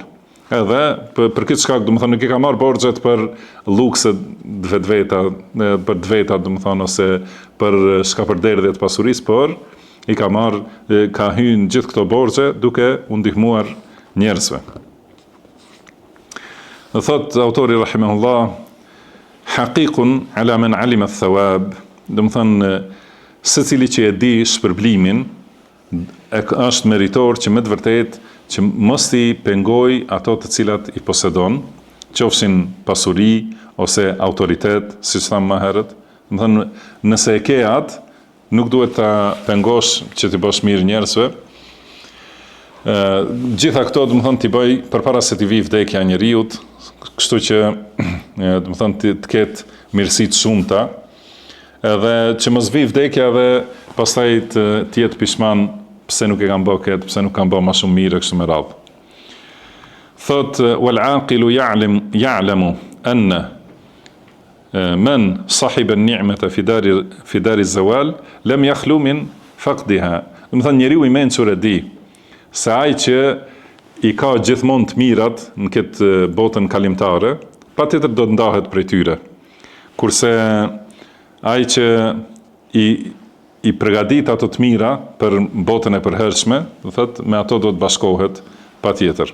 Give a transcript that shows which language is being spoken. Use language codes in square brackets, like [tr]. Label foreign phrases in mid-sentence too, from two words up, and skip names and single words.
[sq] Edhe për këtë shkak, do të thonë nuk i ka marrë borxhet për lukse vetveta, për vetveta, do të thonë ose për shkapërderdhje të pasurisë, por i ka marrë, ka hyrë gjithë këto borxhe duke u ndihmuar njerëzve. Dhe thot autori rahimahullah, [ar] حقيق على من علم الثواب, [sq] do të thonë secili që e di shpërblimin është meritor që me të vërtetë që mos i pengoj ato të cilat i posedon, qofshin pasuri ose autoritet, siç thamë më herët. Do të thonë nëse e ke atë, nuk duhet ta pengosh që t'i bësh mirë njerëzve. Gjitha këto do të thonë t'i bëj përpara se t'i vijë vdekja e njeriut, kështu që do të thonë të ketë mirësi të shumta, edhe që mos vijë vdekja dhe pastaj të jetë pishman pse nuk e kanë bërë këtë, pse nuk kanë bërë më shumë mirë kështu me radhë. Thot [ar] والعاقل يعلم أن من صحب النعمة في دار الزوال لم يخل من فقدها. [sq] Do të thonë njeriu i mençur e di se ai që i ka gjithmonë të mirat në këtë botën kalimtare, patjetër do të ndahet prej tyre. Kurse ai që i përgatit ato të mira për botën e përhershme, do thotë me ato do të bashkohet patjetër.